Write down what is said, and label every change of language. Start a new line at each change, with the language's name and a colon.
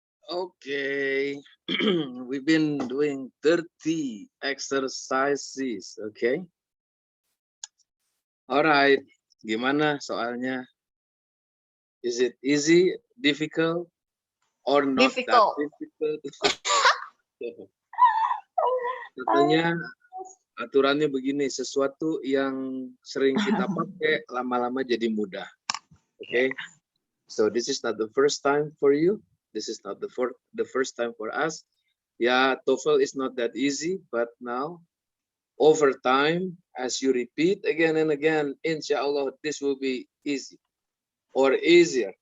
English: Okay, we've been doing 30 exercises, okay? Alright,
Indonesian: gimana soalnya?
English: Is it easy, difficult, or not Difficult. that difficult?
Indonesian: Katanya aturannya begini, sesuatu yang sering kita pakai lama-lama jadi mudah.
English: Okay, so this is not the first time for you. This is not the first time for us. Yeah, TOEFL is not that easy, but now over time, as you repeat again and again, insyaAllah this will be easy or easier.